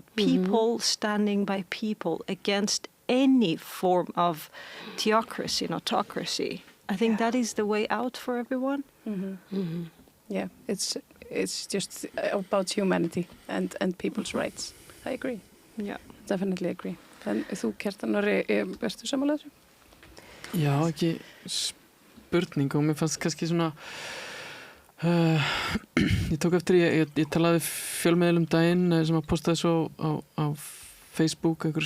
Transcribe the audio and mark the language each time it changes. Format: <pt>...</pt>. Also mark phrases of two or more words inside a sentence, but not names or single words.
<en>People standing by people against any form of theocracy and autocracy. I think that is the way out for everyone. Yeah, it's just about humanity and people's rights. I agree. Yeah. Definitely agree.</en> <is>En þú, Kjartan Orri, verstu sammála þessu? Já, ekki spurning og mér fannst kannski svona ég tók eftir ég talaði fjölmiðlum daginn sem að postaði svo á Facebook einhverju</is>